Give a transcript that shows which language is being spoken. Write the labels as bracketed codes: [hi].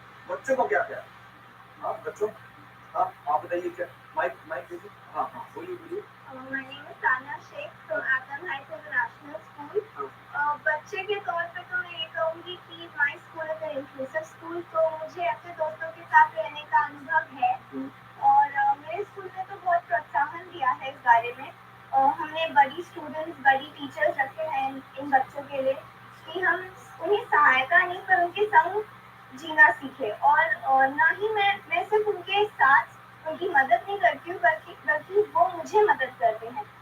[hi] बच्चों को क्या क्या हाँ बच्चों हाँ आप बताइए क्या माइक माइक दीजिए हाँ हाँ बोलिए बोलिए [en] My name is Tanya Sheikh from Athens Heights International School. [hi] बच्चे के तौर पे तो मैं ये कहूँगी कि [en] my school is an inclusive school, [hi] तो मुझे अपने दोस्तों के साथ रहने का अनुभव है और मेरे स्कूल ने तो बहुत प्रोत्साहन दिया है इस बारे में। हमने बड़ी स्टूडेंट्स बड़ी टीचर्स रखे हैं इन बच्चों के लिए कि हम उन्हें सहायता नहीं पर उनके संग जीना सीखे और ना ही मैं सिर्फ उनके साथ उनकी मदद नहीं करती हूँ बल्कि वो मुझे मदद करते हैं।